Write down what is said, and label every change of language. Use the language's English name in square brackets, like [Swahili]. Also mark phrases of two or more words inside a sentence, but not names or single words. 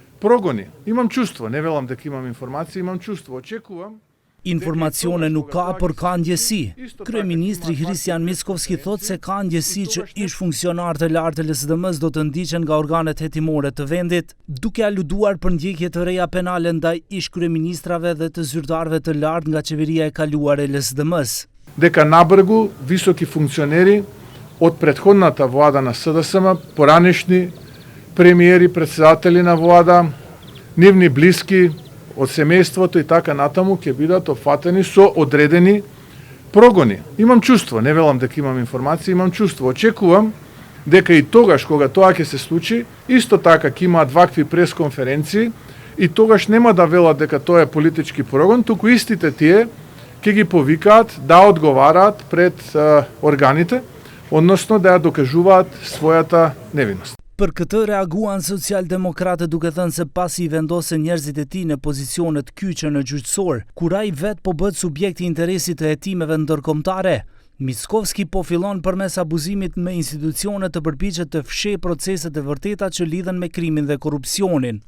[Albanian] progoni. [Macedonian] Имам чувство, не велам дека имам информации, имам чувство, очекувам. [Albanian] Informacione nuk ka, por ka ndjesi. Kryeministri Hristijan Mickovski thot se ka ndjesi që ish funksionar të lartë të LSDM-s do të ndiqen nga organet hetimore të vendit, duke aluduar për ndjekje të reja penale ndaj ish kryeministrave dhe të zyrtarëve të lartë nga qeveria e kaluar e LSDM-s. [Macedonian] Дека набргу високи функционери од претходната влада на СДСМ, поранешни премиери, председатели на влада, нивни блиски од семејството и така натаму ќе бидат опфатени со одредени прогони. Имам чувство, не велам дека имам информации, имам чувство. Очекувам дека и тогаш кога тоа ќе се случи, исто така ќе имаат вакви пресконференции и тогаш нема да велат дека тоа е политички прогон, туку истите тие ќе ги повикаат да одговараат пред органите, односно да ја докажуваат својата невиност. [Albanian] Për këtë reaguan socialdemokratët duke thënë se pasi I vendosen njerëzit e tij në pozicionet kyçe në gjyqësor, kur ai vet po bëhet subjekt I interesit të hetimeve ndërkombëtare, Mickovski po fillon përmes abuzimit me institucione të përpiqet të fshehë proceset e vërteta që lidhen me krimin dhe korrupsionin.